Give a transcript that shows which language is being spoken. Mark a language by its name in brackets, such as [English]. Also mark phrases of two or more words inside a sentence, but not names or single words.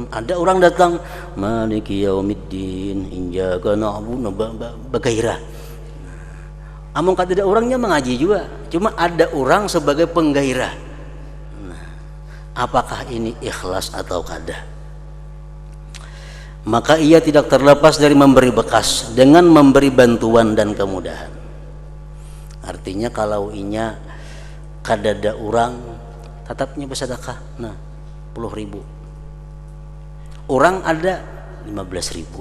[Indonesian] Ada orang datang, [Arabic] مالك يوم الدين إياك نعبد, [Indonesian] bergairah. [Banjar] Amun kada ada orangnya mengaji juga, cuma ada orang sebagai penggairah. Nah, apakah ini ikhlas atau kada? [Indonesian] Maka ia tidak terlepas dari memberi bekas dengan memberi bantuan dan kemudahan. [Banjar] Artinya kalau inya kada ada orang, tetapnya bersedekah. [Indonesian] Nah, 10.000. Orang ada 15.000.